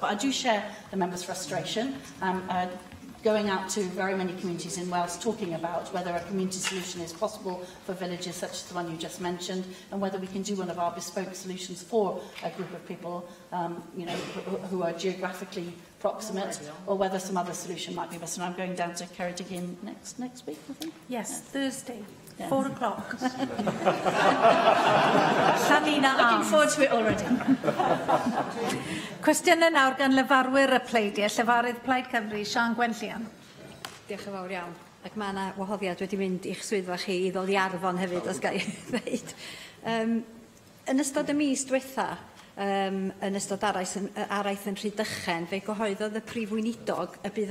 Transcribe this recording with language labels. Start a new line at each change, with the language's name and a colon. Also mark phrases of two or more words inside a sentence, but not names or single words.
English: But I do share the member's frustration. Going out to very many communities in Wales talking about whether a community solution is possible for villages such as the one you just mentioned, and whether we can do one of our bespoke solutions for a group of people who are geographically proximate, or whether some other solution might be best. And I'm going down to Ceredigion next week, I think. Yes, Thursday. 4 o'clock. Looking forward to it already.
Welsh: Cwestiwn yn nawr gan lefarwyr y pleidiau, Llefarydd Plaid Cymru, Siân Gwenllian. Diolch yn fawr iawn. Ac mae yna wahoddiad wedi mynd i'ch swyddfa chi i ddod i arfon hefyd, os gael ei ddweud. Yn ystod y mis diwetha, yn ystod araith yn Rhydychen, fe gyhoeddodd y Prif Weinidog y bydd